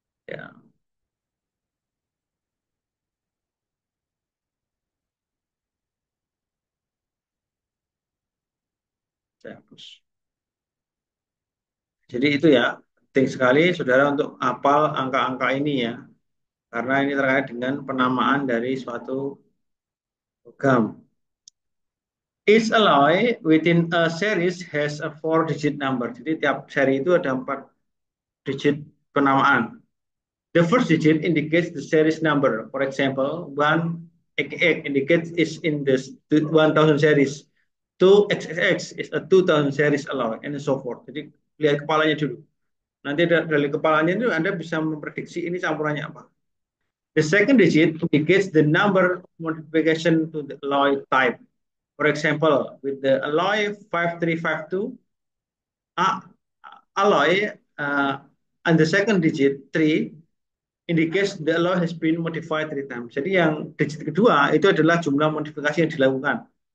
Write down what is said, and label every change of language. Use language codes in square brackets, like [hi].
[id] Ya, saya hapus. Jadi itu ya, penting sekali saudara untuk hafal angka-angka ini ya, karena ini terkait dengan penamaan dari suatu logam. [en] Each alloy within a series has a four-digit number. [id] Jadi tiap seri itu ada 4 digit penamaan. [en] The first digit indicates the series number. For example, 1XX indicates is in the 1000 series. 2XXX is a 2000 series alloy, and so forth. [id] Jadi lihat kepalanya dulu. Nanti dari kepalanya itu Anda bisa memprediksi ini campurannya apa. [en] The second digit indicates the number of modification to the alloy type. For example, with the alloy 5352, alloy and the second digit 3 indicates the alloy has been modified 3 times. [id] Jadi yang digit kedua itu adalah jumlah modifikasi yang dilakukan.